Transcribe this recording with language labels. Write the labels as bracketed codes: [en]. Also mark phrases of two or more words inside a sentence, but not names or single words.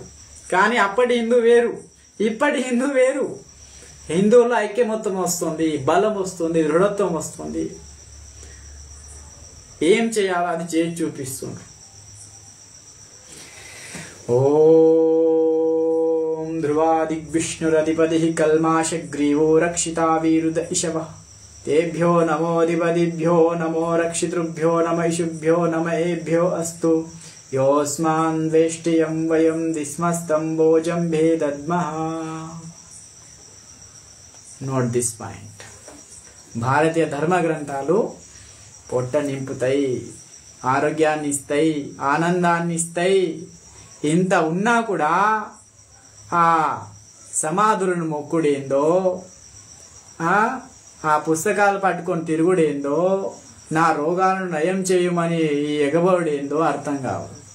[te] కానీ అప్పటి హిందూ వేరు, ఇప్పటి హిందూ వేరు. హిందువుల్లో ఐక్యమత్యం వస్తుంది, బలం వస్తుంది, దృఢత్వం వస్తుంది. ఏం చేయాలో అది చేసి చూపిస్తుంది. [sa] ఓం ध्रुवादिग्विष्णुरधिपतिः कल्माशग्रीवो रक्षिता वीरुद इषवः तेभ्यो नमोऽधिपतिभ्यो नमो रक्षितृभ्यो नम इषुभ्यो नम एभ्यो अस्तु योऽस्मान् वेष्टियं वयं दिस्मस्तम्भोजम्भे दद्मः. [en] Note this point. [te] భారతీయ ధర్మ గ్రంథాలు పొట్ట నింపుతాయి, ఆరోగ్యాన్ని ఇస్తాయి, ఆనందాన్ని ఇస్తాయి. ఇంత ఉన్నా కూడా ఆ సమాధులను మొక్కుడేందో, ఆ పుస్తకాలు పట్టుకొని తిరుగుడేందో, నా రోగాలను నయం చేయమని ఎగబడేందో అర్థం కాదు.